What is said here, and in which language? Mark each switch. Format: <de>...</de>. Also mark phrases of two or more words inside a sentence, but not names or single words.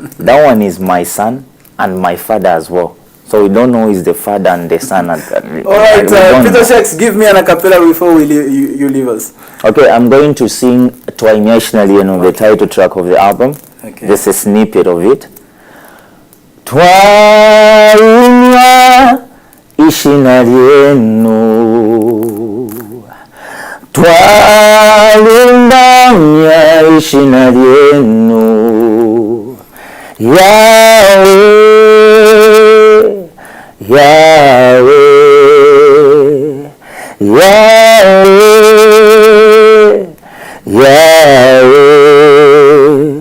<en>That one is my son and my father as well. So we don't know who is the father and the son. All right, Peter Shakes, give me an acapella before you leave us. Okay, I'm going to sing Twainyashina Lienu, the title track of the album. Okay. Just a snippet of it.</en> <bem>Twainya ishina lienu, twalindanya ishina lienu, Yahweh, Yahweh, Yahweh, Yahweh.</bem>